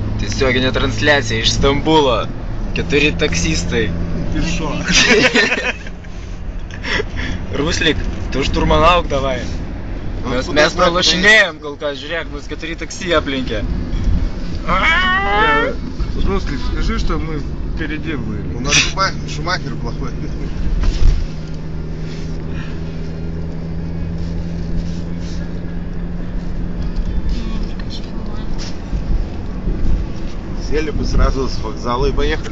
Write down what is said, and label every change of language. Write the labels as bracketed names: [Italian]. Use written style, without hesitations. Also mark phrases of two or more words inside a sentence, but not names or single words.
[Lithuanian] Tiesioginė transliacija iš Stambulo. 4 taksistai. [Russian] Ты шо? [Lithuanian] Ruslik, tu šturmanauk davai. Mes pralošinėjom kol kas, žiūrėk, mus 4 taksi aplinkė. [Russian] Руслик, скажи, что мы впереди были. У нас Шумахер плохой. Сели бы сразу с вокзала и поехали.